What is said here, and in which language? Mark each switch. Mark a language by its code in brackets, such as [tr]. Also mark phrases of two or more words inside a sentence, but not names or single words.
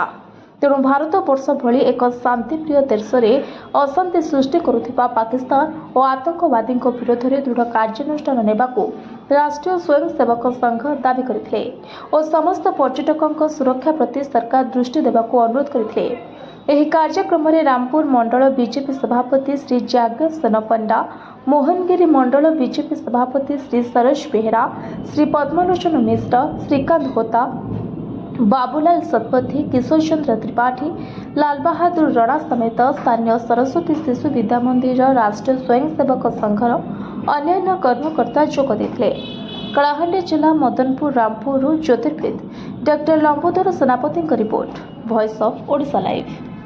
[or] ତେଣୁ ଭାରତବର୍ଷ ଭଳି ଏକ ଶାନ୍ତିପ୍ରିୟ ଦେଶରେ ଅଶାନ୍ତି ସୃଷ୍ଟି କରୁଥିବା ପାକିସ୍ତାନ ଓ ଆତଙ୍କବାଦୀଙ୍କ ବିରୋଧରେ ଦୃଢ଼ କାର୍ଯ୍ୟାନୁଷ୍ଠାନ ନେବାକୁ ରାଷ୍ଟ୍ରୀୟ ସ୍ୱୟଂସେବକ ସଂଘ ଦାବି କରିଥିଲେ ଓ ସମସ୍ତ ପର୍ଯ୍ୟଟକଙ୍କ ସୁରକ୍ଷା ପ୍ରତି ସରକାର ଦୃଷ୍ଟି ଦେବାକୁ ଅନୁରୋଧ କରିଥିଲେ। ଏହି କାର୍ଯ୍ୟକ୍ରମରେ ରାମପୁର ମଣ୍ଡଳ ବିଜେପି ସଭାପତି ଶ୍ରୀ ଯାଜ୍ଞସେନ ପଣ୍ଡା, ମୋହନଗିରି ମଣ୍ଡଳ ବିଜେପି ସଭାପତି ଶ୍ରୀ ସରୋଜ ବେହେରା, ଶ୍ରୀ ପଦ୍ମଲୋଚନ ମିଶ୍ର, ଶ୍ରୀକାନ୍ତ ହୋତା, ବାବୁଲାଲ ସତପଥୀ, କିଶୋର ଚନ୍ଦ୍ର ତ୍ରିପାଠୀ, ଲାଲ ବାହାଦୁର ରଣା ସମେତ ସ୍ଥାନୀୟ ସରସ୍ୱତୀ ଶିଶୁ ବିଦ୍ୟା ମନ୍ଦିର ରାଷ୍ଟ୍ରୀୟ ସ୍ୱୟଂସେବକ ସଂଘର ଅନ୍ୟାନ୍ୟ କର୍ମକର୍ତ୍ତା ଯୋଗ ଦେଥିଲେ। କଳାହାଣ୍ଡି ଜିଲ୍ଲା ମଦନପୁର ରାମପୁର ଜ୍ୟୋତିର୍ବିଦ ଡକ୍ଟର ଲମ୍ବୋଦର ସେନାପତି ରିପୋର୍ଟ, ଭଏସ ଅଫ ଓଡ଼ିଶା ଲାଇଭ।